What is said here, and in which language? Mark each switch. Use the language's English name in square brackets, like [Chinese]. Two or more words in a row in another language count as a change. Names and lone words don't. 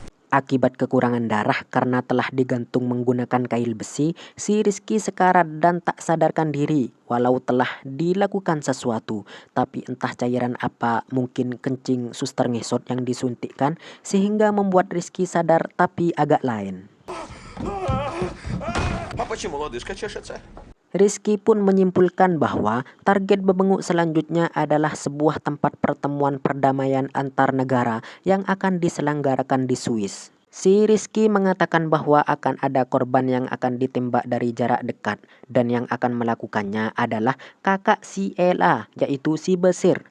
[Indonesian] Akibat kekurangan darah karena telah digantung menggunakan kail besi, si Rizky sekarat dan tak sadarkan diri walau telah dilakukan sesuatu. Tapi entah cairan apa, mungkin kencing suster ngesot yang disuntikkan sehingga membuat Rizky sadar tapi agak lain. [Russian] А почему лодыжка чешется? [Indonesian] Rizky pun menyimpulkan bahwa target bebenguk selanjutnya adalah sebuah tempat pertemuan perdamaian antar negara yang akan diselenggarakan di Swiss. Si Rizky mengatakan bahwa akan ada korban yang akan ditembak dari jarak dekat dan yang akan melakukannya adalah kakak si Ella, yaitu si Basir.